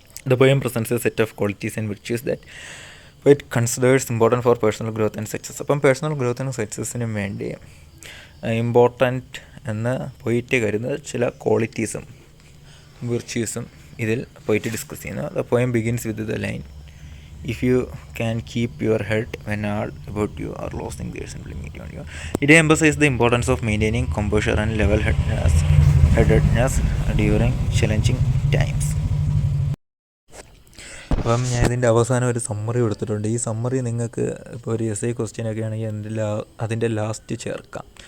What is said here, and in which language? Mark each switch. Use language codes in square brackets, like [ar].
[en] The poem presents a set of qualities and virtues that it considers important for personal growth and success. [ml] അപ്പം personal ഗ്രോത്തിനും സക്സസ്സിനും വേണ്ടി important എന്ന് പോയിട്ട് കരുതുന്ന ചില ക്വാളിറ്റീസും വിർച്യൂസും ഇതിൽ പോയിട്ട് ഡിസ്കസ് ചെയ്യുന്നു. [en] The poem begins with the line if you can keep your head when all about you are losing theirs and blaming it on you. It emphasizes the importance of maintaining composure and level-headedness during challenging times. [ml] അപ്പം ഞാൻ ഇതിൻ്റെ അവസാനം ഒരു summary കൊടുത്തിട്ടുണ്ട്. ഈ summary നിങ്ങൾക്ക് ഇപ്പോൾ ഒരു എസ് ഐ ക്വസ്റ്റ്യൻ ഒക്കെ ആണെങ്കിൽ അതിൻ്റെ ലാസ്റ്റ് ചേർക്കാം.